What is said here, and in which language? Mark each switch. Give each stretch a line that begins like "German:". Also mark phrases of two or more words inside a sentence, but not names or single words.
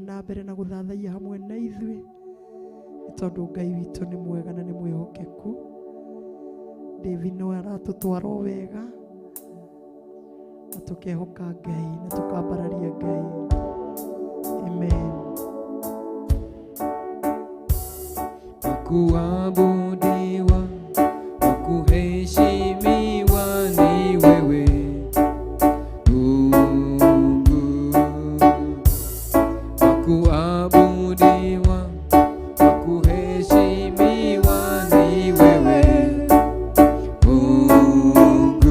Kikuyu: mbere na guthathaia hamwe na ithuĩ nĩ tondũ Ngai witũ nĩ mwega na nĩ mwĩhokeku. David no aratũtwara o wega na tũkehoka Ngai na tũkambararia Ngai. Amen.
Swahili: Kuabudiwa, kuheshimiwa ni wewe Mungu. Kuabudiwa, kuheshimiwa ni wewe Mungu.